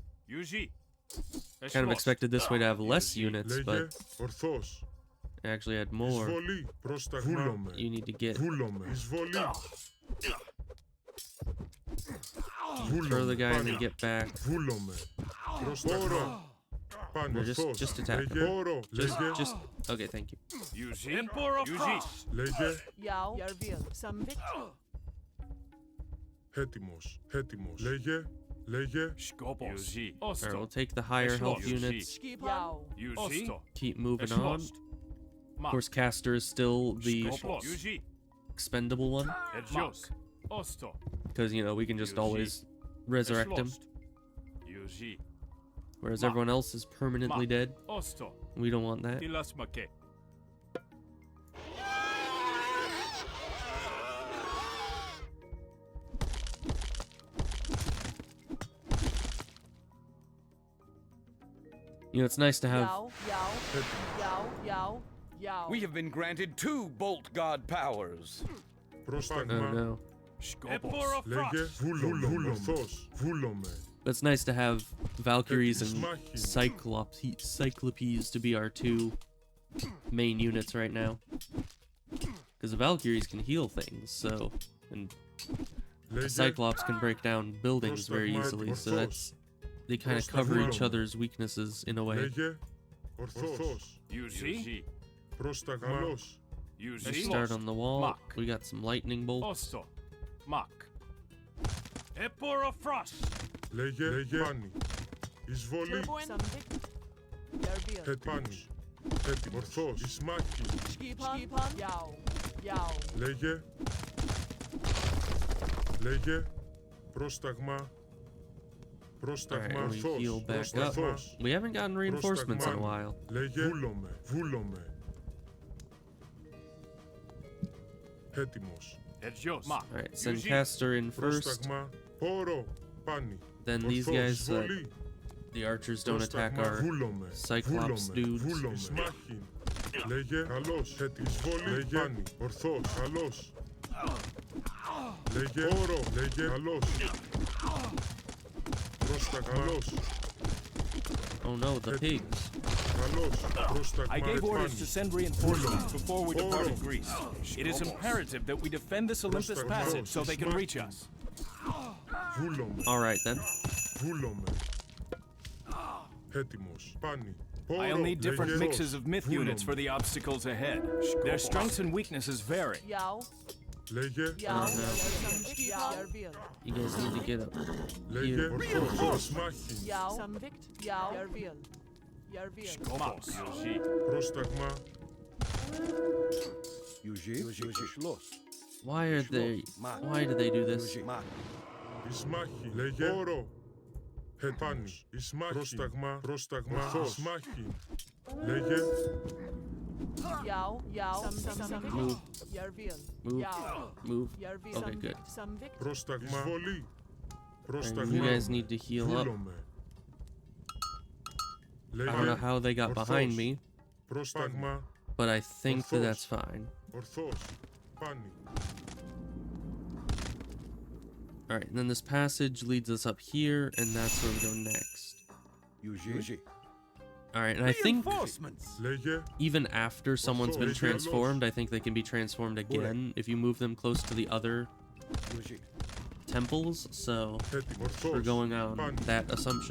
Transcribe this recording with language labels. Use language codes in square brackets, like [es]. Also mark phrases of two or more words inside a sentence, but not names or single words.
[en] Kind of expected this way to have less units, but [el] Ορθώς. [en] it actually had more. [el] Εισβολή. Πρόσταγμα. [en] You need to get. [el] Βούλομαι. Εισβολή. [en] Throw the guy and then get back. [el] Βούλομαι. Πρόσταγμα. Πάνω. [en] No, just attack. [el] Πόρο. [en] Just. Okay, thank you. [el] Λέγε. Yao. Yarvil. Samvik. Έτοιμος. Έτοιμος. Λέγε. Λέγε. [en] Alright, we'll take the higher health units. Yao. Keep moving on. Of course, Caster is still the expendable one. Because, you know, we can just always resurrect him. Whereas everyone else is permanently dead. We don't want that. You know, it's nice to have. We have been granted 2 Bolt God powers. [el] Πρόσταγμα. [en] no. [el] Λέγε. Βούλομαι. Ορθώς. Βούλομαι. [en] But it's nice to have Valkyries and Cyclopes to be our 2 main units right now. Because the Valkyries can heal things, so. And the Cyclops can break down buildings very easily, so that's. They kind of cover each other's weaknesses in a way. [el] Λέγε. Ορθώς. Πρόσταγμα. [en] Let's start on the wall. We got some lightning bolts. [el] Λέγε. Λέγε. Πάνι. Εισβολή. Πάνι. Έτοιμο. Ορθώς. Εις μάχη. Λέγε. Λέγε. Πρόσταγμα. [en] Alright, we heal back up. We haven't gotten reinforcements in a while. [el] Λέγε. Βούλομαι. Βούλομαι. Έτοιμος. [en] Alright, send Caster in first. [el] Πρόσταγμα. Πόρο. Πάνι. [en] Then these guys, the archers don't attack our Cyclops dudes. [el] Λέγε. Καλώς. Εισβολή. Λέγε. Πάνι. Ορθώς. Καλώς. Λέγε. Πόρο. Λέγε. Καλώς. [en] Oh no, the pigs. I gave orders to send reinforcements before we departed Greece. It is imperative that we defend this Olympus passage so they can reach us. Alright then. I'll need different mixes of myth units for the obstacles ahead. Their strengths and weaknesses vary. [el] Λέγε. [en] You guys need to get up [el] Λέγε. Ορθώς. Πρόσταγμα. [en] Why do they do this? [el] Εις μάχη. Λέγε. Όρο. Επάνους. Εις μάχη. Πρόσταγμα. Πρόσταγμα. Ορθώς. Μάχη. Λέγε. [en] Move. Okay, good. [el] Πρόσταγμα. Εισβολή. [en] And you guys need to heal up. I don't know how they got behind me, [el] Πρόσταγμα. [en] but I think that that's fine. [el] Ορθώς. Πάνι. [en] Alright, and then this passage leads us up here, and that's where we go next. Alright, and I think even after someone's been transformed, I think they can be transformed again if you move them close to the other temples, so we're going on that assumption.